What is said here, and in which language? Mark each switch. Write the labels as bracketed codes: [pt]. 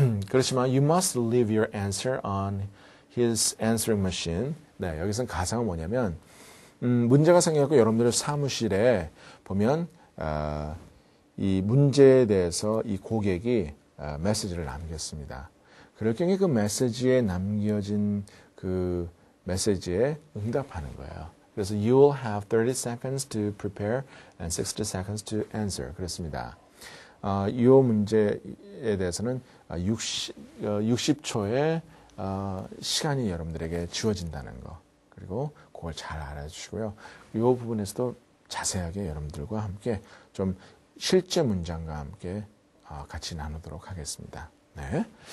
[ko] 그렇지만 [en] you must leave your answer on his answering machine. [ko] 네, 여기서는 가상은 뭐냐면 문제가 생겨서 여러분들의 사무실에 보면 이 문제에 대해서 이 고객이 메시지를 남겼습니다. 그럴 경우에 그 메시지에 남겨진 그 메시지에 응답하는 거예요. 그래서 [en] you will have 30 seconds to prepare and 60 seconds to answer. [ko] 그렇습니다. 이 문제에 대해서는 60초의 시간이 여러분들에게 주어진다는 거. 그리고 그걸 잘 알아주시고요. 이 부분에서도 자세하게 여러분들과 함께 좀 실제 문장과 함께 같이 나누도록 하겠습니다. 네.